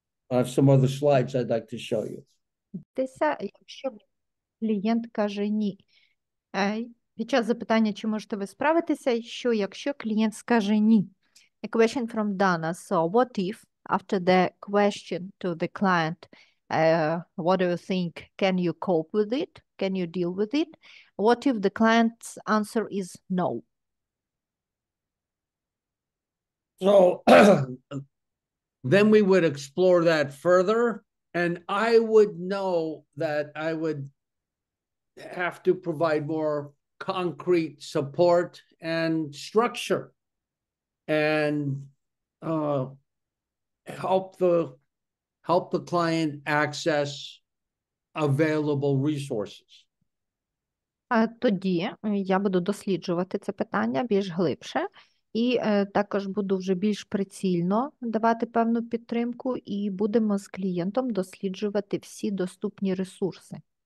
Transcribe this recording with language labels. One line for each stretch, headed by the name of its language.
English: I have some other slides I'd like to show you.
Ukrainian: Якщо клієнт каже ні. Під час запитання, чи можете ви справитися, що якщо клієнт скаже ні?
English: A question from Dana. So what if after the question to the client, what do you think? Can you cope with it? Can you deal with it? What if the client's answer is no? So then we would explore that further, and I would know that I would have to provide more concrete support and structure and help the client access available resources.
Ukrainian: Тоді я буду досліджувати це питання більш глибше і також буду вже більш прицільно давати певну підтримку і будемо з клієнтом досліджувати всі доступні ресурси.